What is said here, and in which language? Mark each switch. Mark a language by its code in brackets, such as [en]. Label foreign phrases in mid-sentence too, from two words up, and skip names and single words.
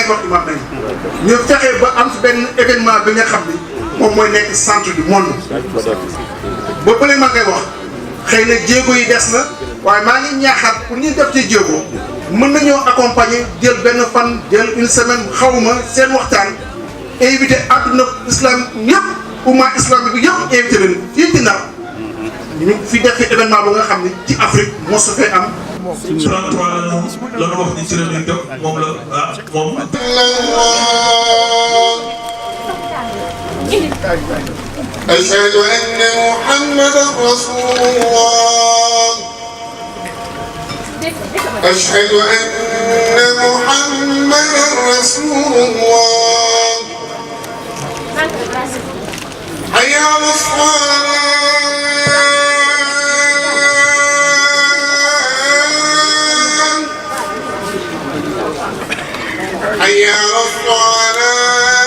[wo] ko wax imaam nañ ñu fexe ba am fi benn événement bi nga xam ni moom mooy nekk [fr] centre du monde [wo] ba bële maa koy wax xëy na jéego yi des na waaye maa ngi ñaaxaat pour ñu def ci jéego mën nañoo accompagner jël benn fan jël [fr] une semaine [wo] xawma seen waxtaan invité àdduna islam yëpp umma islamique bi yëpp invité leen fii ci Ndar ñu fi def événement bu nga xam ne ci Afrique moo su fee am. 33 la ñu wax ni ci la ñuy jóg moom la moom. [ar] أشهد أن محمدا رسول الله أشهد أن محمدا رسول الله حي على الصلاة حي على الصلاة